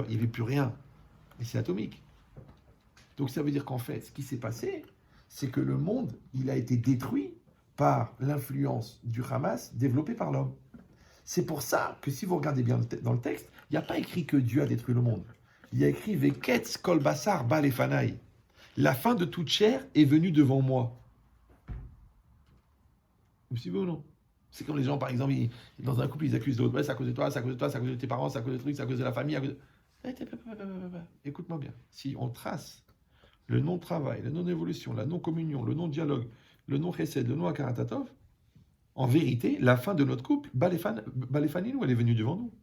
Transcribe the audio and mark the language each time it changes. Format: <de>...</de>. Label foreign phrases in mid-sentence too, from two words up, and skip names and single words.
<fr>Il n'y avait plus rien. Et c'est atomique. Donc ça veut dire qu'en fait, ce qui s'est passé, c'est que le monde, il a été détruit par l'influence du Hamas développée par l'homme. C'est pour ça que si vous regardez bien dans le texte, il n'y a pas écrit que Dieu a détruit le monde. Il y a écrit</fr> <he>וקץ כל בשר בא לפני.</he> <fr>La fin de toute chair est venue devant moi. Vous suivez ou non? C'est comme les gens, par exemple, dans un couple, ils accusent l'autre. Ouais, c'est à cause de toi, c'est à cause de toi, c'est à cause de tes parents, c'est à cause de trucs, c'est à cause de la famille. Écoute-moi bien. Si on trace le non-travail, la non-évolution, la non-communion, le non-dialogue, le non-chesed, le non-akaratatov, en vérité, la fin de notre couple, Baléfaninou, elle est venue devant nous.</fr>